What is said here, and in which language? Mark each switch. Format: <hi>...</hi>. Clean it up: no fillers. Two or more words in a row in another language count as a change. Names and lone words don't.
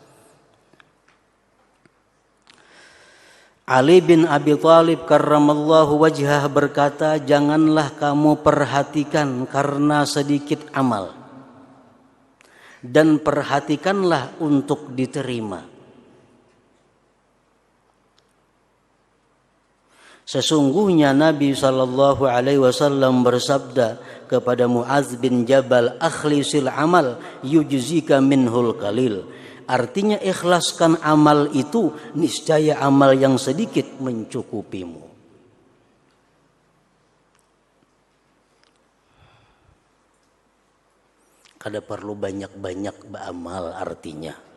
<id>Ali bin Abi Thalib</id> <ar>كرم الله وجهه</ar> <id>berkata, janganlah kamu perhatikan karena sedikit amal, dan perhatikanlah untuk diterima. Sesungguhnya Nabi SAW bersabda kepada Mu'adz bin Jabal,</id> <ar>أخلص العمل يجزك منه القليل.</ar> <id>Artinya ikhlaskan amal itu, niscaya amal yang sedikit mencukupimu.</id> <bjn>Kada perlu banyak-banyak beramal artinya.</bjn>